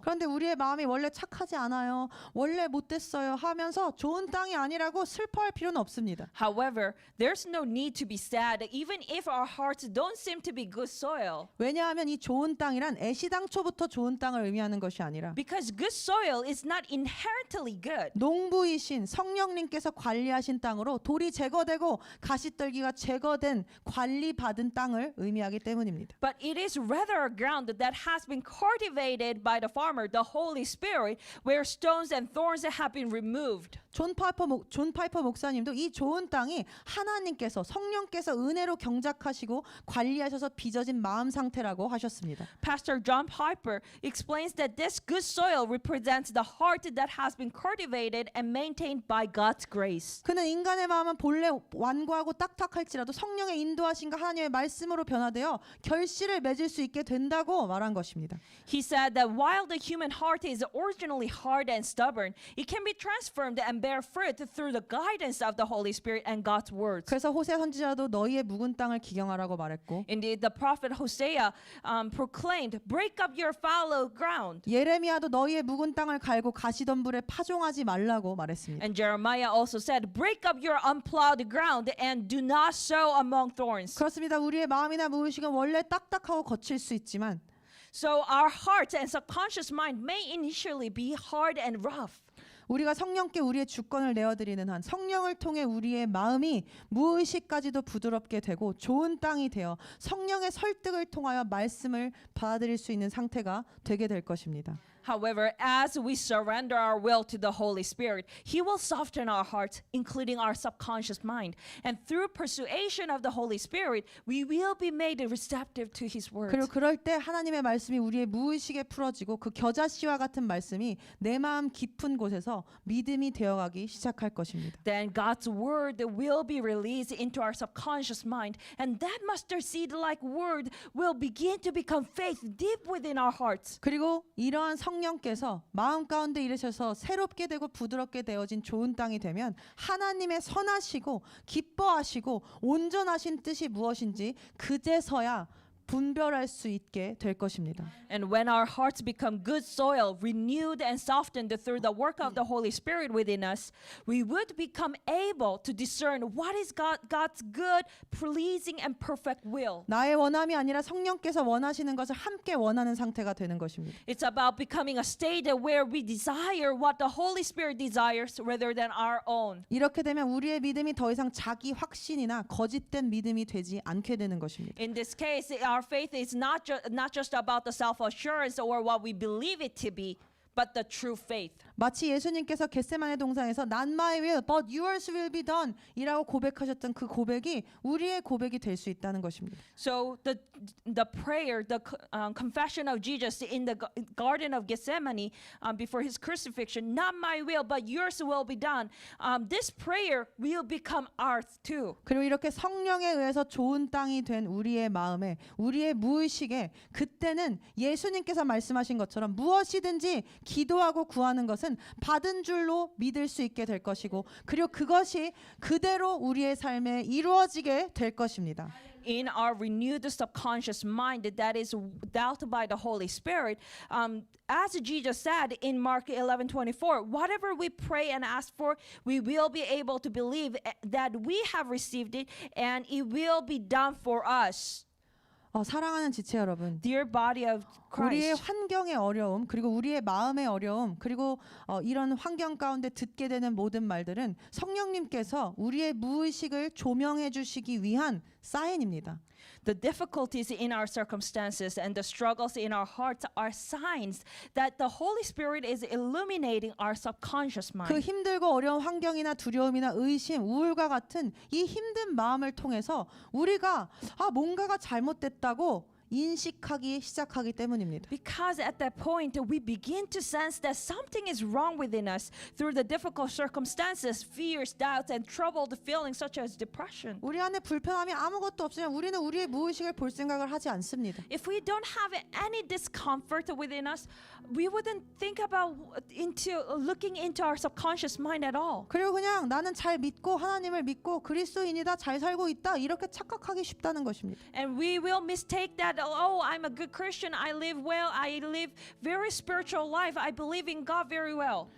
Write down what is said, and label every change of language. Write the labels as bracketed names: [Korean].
[Korean] 그런데 우리의 마음이 원래 착하지 않아요. 원래 못됐어요 하면서 좋은 땅이 아니라고 슬퍼할 필요는 없습니다. [English] However, there's no need to be sad even if our hearts don't seem to be good soil. [Korean] 왜냐하면 이 좋은 땅이란 애시당초부터 좋은 땅을 의미하는 것이 아니라 [English] Because good soil is not inherently good. [Korean] 농부이신 성령님께서 관리하신 땅으로 돌이 제거되고 가시떨기가 제거된 관리받은 땅을 의미하기 때문입니다. [English] But it is rather a ground that has been cultivated by the farmer, the Holy Spirit, where stones and thorns have been removed. [Korean] 존 파이퍼 목사님도 이 좋은 땅이 하나님께서 성령께서 은혜로 경작하시고 관리하셔서 빚어진 마음 상태라고 하셨습니다. [English] Pastor John Piper explains that this good soil represents the heart that has been cultivated and maintained by God's grace. [Korean] 그는 인간의 마음은 본래 완고하고 딱딱할지라도 성령의 인도하심과 하나님의 말씀으로 변화되어 결실을 맺을 수 있게 된다고 말한 것입니다. [English] He said that while the human heart is originally hard and stubborn, it can be transformed and bear fruit through the guidance of the Holy Spirit and God's words. [Korean] 그래서 호세 선지자도 너희의 묵은 땅을 기경하라고 말했고 [English] Indeed, the prophet Hosea proclaimed, "Break up your fallow ground." [Korean] 예레미야도 너희의 묵은 땅을 갈고 가시덤불에 파종하지 말라고 말했습니다. [English] And Jeremiah also said, "Break up your unplowed ground and do not sow among thorns." [Korean] 그렇습니다. 우리의 마음이나 무의식은 원래 딱딱하고 거칠 수 있지만 [English] So our heart and subconscious mind may initially be hard and rough. [Korean] 우리가 성령께 우리의 주권을 내어드리는 한 성령을 통해 우리의 마음이 무의식까지도 부드럽게 되고 좋은 땅이 되어 성령의 설득을 통하여 말씀을 받아들일 수 있는 상태가 되게 될 것입니다. [English] However, as we surrender our will to the Holy Spirit, He will soften our hearts, including our subconscious mind. And through persuasion of the Holy Spirit, we will be made receptive to His words. [Korean] 그리고 그럴 때 하나님의 말씀이 우리의 무의식에 풀어지고 그 겨자씨와 같은 말씀이 내 마음 깊은 곳에서 믿음이 되어가기 시작할 것입니다. [English] Then God's word will be released into our subconscious mind, and that mustard seed-like word will begin to become faith deep within our hearts. [Korean] 그리고 이러한 성령께서 마음 가운데 일으셔서 새롭게 되고 부드럽게 되어진 좋은 땅이 되면 하나님의 선하시고 기뻐하시고 온전하신 뜻이 무엇인지 그제서야 분별할 수 있게 될 것입니다. [English] And when our hearts become good soil, renewed and softened through the work of the Holy Spirit within us, we would become able to discern what is God's good, pleasing, and perfect will. [Korean] 나의 원함이 아니라 성령께서 원하시는 것을 함께 원하는 상태가 되는 것입니다. [English] It's about becoming a state where we desire what the Holy Spirit desires rather than our own. [Korean] 이렇게 되면 우리의 믿음이 더 이상 자기 확신이나 거짓된 믿음이 되지 않게 되는 것입니다. [English] In this case, our faith is not just about the self-assurance or what we believe it to be, but the true faith. [Korean] 마치 예수님께서 겟세마네 동산에서 [English] Not my will, but yours will be done [Korean] 이라고 고백하셨던 그 고백이 우리의 고백이 될 수 있다는 것입니다. [English] So the prayer, the confession of Jesus in the Garden of Gethsemane before his crucifixion, not my will, but yours will be done. This prayer will become ours too. [Korean] 그리고 이렇게 성령에 의해서 좋은 땅이 된 우리의 마음에 우리의 무의식에 그때는 예수님께서 말씀하신 것처럼 무엇이든지 기도하고 구하는 것은 받은 줄로 믿을 수 있게 될 것이고 그리고 그것이 그대로 우리의 삶에 이루어지게 될 것입니다. [English] In our renewed subconscious mind that is dealt by the Holy Spirit, as Jesus said in Mark 11:24, whatever we pray and ask for, we will be able to believe that we have received it and it will be done for us. [Korean] 사랑하는 지체 여러분, [English] Dear body of [Korean] 우리의 [English] Christ, [Korean] 환경의 어려움 그리고 우리의 마음의 어려움 그리고 이런 환경 가운데 듣게 되는 모든 말들은 성령님께서 우리의 무의식을 조명해 주시기 위한 사인입니다. [English] the difficulties in our circumstances and the struggles in our hearts are signs that the Holy Spirit is illuminating our subconscious [Korean] 그 [English] mind. [Korean] 힘들고 어려운 환경이나 두려움이나 의심, 우울과 같은 이 힘든 마음을 통해서 우리가 뭔가가 잘못됐다고 인식하기 시작하기 때문입니다. [English] Because at that point we begin to sense that something is wrong within us through the difficult circumstances, fears, doubts, and troubled feelings such as depression. [Korean] 우리 안에 불편함이 아무것도 없으면 우리는 우리의 무의식을 볼 생각을 하지 않습니다. [English] If we don't have any discomfort within us, we wouldn't think about looking into our subconscious mind at all. [Korean] 그리고 그냥 나는 잘 믿고 하나님을 믿고 그리스도인이다, 잘 살고 있다 이렇게 착각하기 쉽다는 것입니다. [English] And we will mistake that, oh, I'm a good Christian, I live well, I live very spiritual life, I believe in God very well.